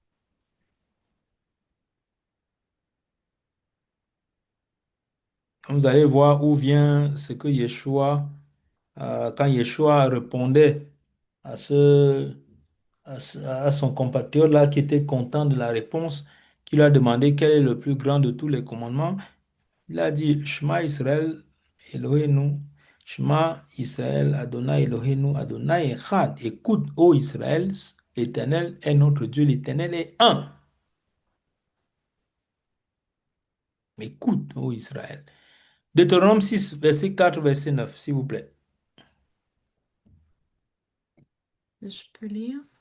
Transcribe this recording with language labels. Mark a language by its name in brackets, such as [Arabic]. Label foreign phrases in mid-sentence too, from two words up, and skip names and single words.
[French] Vous allez voir où vient ce que Yeshua, quand Yeshua répondait à à son compatriote là qui était content de la réponse, qui lui a demandé quel est le plus grand de tous les commandements. Il a dit [Hebrew] שמע ישראל אלוהינו, שמע ישראל אדוני אלוהינו, אדוני אחד. [French] Écoute, ô Israël, l'Éternel est notre Dieu, l'Éternel est un. Écoute, ô Israël. Deutéronome 6, verset 4, verset 9, s'il vous plaît. Je peux lire.